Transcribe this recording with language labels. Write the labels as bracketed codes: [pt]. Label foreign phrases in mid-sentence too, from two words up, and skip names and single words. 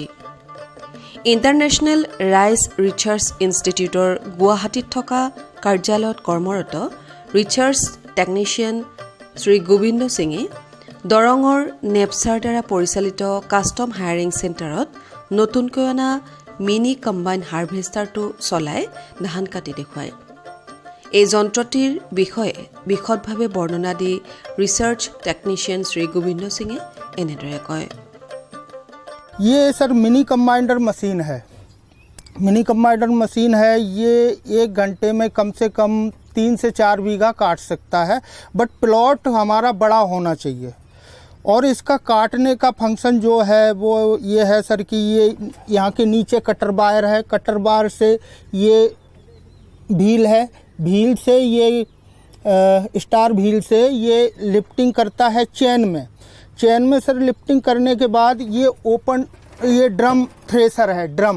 [as] ইণ্টাৰনেশ্যনেল ৰাইচ ৰিচাৰ্চ ইনষ্টিটিউটৰ গুৱাহাটীত থকা কাৰ্যালয়ত কৰ্মৰত [en] research technician [as] শ্ৰী গোবিন্দ সিঙে দৰঙৰ নেপচাৰ দ্বাৰা পৰিচালিত [en] custom hiring [as] চেণ্টাৰত নতুনকৈ অনা [en] mini combine [as] হাৰ্ভেষ্টাৰটো চলাই ধান কাটি দেখুৱায়। এই যন্ত্ৰটিৰ বিষয়ে বিশদভাৱে বৰ্ণনা দি [en] research technician [as] শ্ৰী গোবিন্দ সিঙে এনেদৰে কয়। [hi] ये सर [en] mini combinder machine [hi] है। [en] mini combinder machine [hi] है, ये 1 घंटे में कम से कम 3 से 4 बीघा काट सकता है, [en] but plot [hi] हमारा बड़ा होना चाहिए। और इसका काटने का फंक्शन जो है वो ये है सर कि ये यहाँ के नीचे [en] cutter bar [hi] है, [en] cutter bar [hi] से ये व्हील है, व्हील से ये [en] star wheel [hi] से ये लिफ्टिंग करता है चेन में सर लिफ्टिंग करने के बाद ये [en] drum thresher [hi] है, ड्रम।